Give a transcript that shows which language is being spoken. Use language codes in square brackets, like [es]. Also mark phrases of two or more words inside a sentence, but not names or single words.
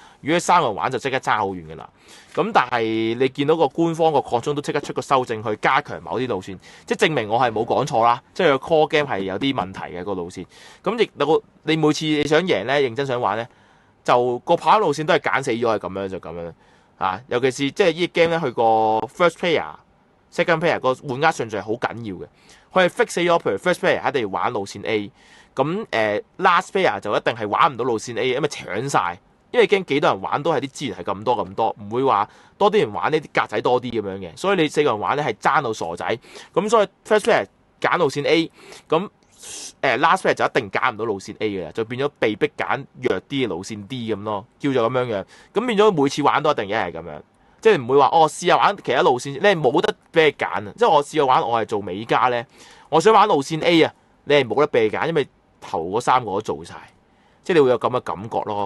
[yue] 如果3個人玩就即刻差好遠嘅啦。咁但係你見到個官方個擴充都即刻出個修正去加強某啲路線，即係證明我係冇講錯啦。即係個 [en] core game [yue] 係有啲問題嘅個路線。咁亦你每次你想贏咧，認真想玩咧，就個跑路線都係揀死咗，係咁樣就咁樣尤其是即係呢個 game 咧，佢個 [en] first player、second player [yue] 個換壓順序係好緊要嘅。佢係 fix 死咗，譬如 [en] first player [yue] 一定要玩路線 A， 咁 [en] last player [yue] 就一定係玩唔到路線 A， 因為搶晒。因為驚幾多人玩都係啲資源係咁多，唔會話多啲人玩呢啲格仔多啲咁樣嘅。所以你4個人玩咧係爭到傻仔。咁所以 [en] first player [yue] 揀路線 A， 咁 [en] last player [yue] 就一定揀唔到路線 A 嘅，就變咗被逼揀弱啲嘅路線 D 咁咯，叫做咁樣。咁變咗每次玩都一定一係咁樣，即係唔會話試下玩其他路線，你係冇得俾你揀啊！即係我試過玩，我係做美加咧，我想玩路線 A 啊，你係冇得俾你揀，因為頭嗰3個都做晒，即係你會有咁嘅感覺咯。